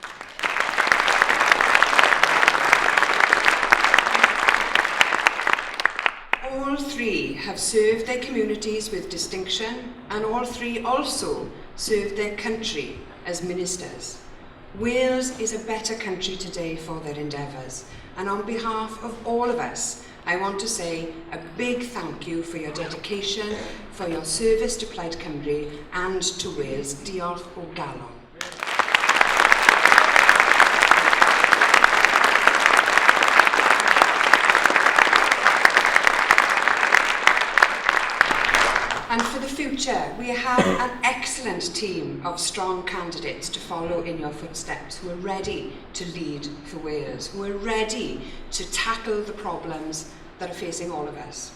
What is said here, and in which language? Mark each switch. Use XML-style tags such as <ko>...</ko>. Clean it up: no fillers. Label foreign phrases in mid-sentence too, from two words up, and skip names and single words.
<en>All three have served their communities with distinction, and all three also served their country as ministers. Wales is a better country today for their endeavours, and on behalf of all of us, I want to say a big thank you for your dedication, for your service to Plaid Cymru and to Wales.</en> <cy>Diolch o galon.</cy> <en>And for the future, we have an excellent team of strong candidates to follow in your footsteps, who are ready to lead for Wales, who are ready to tackle the problems that are facing all of us.</en>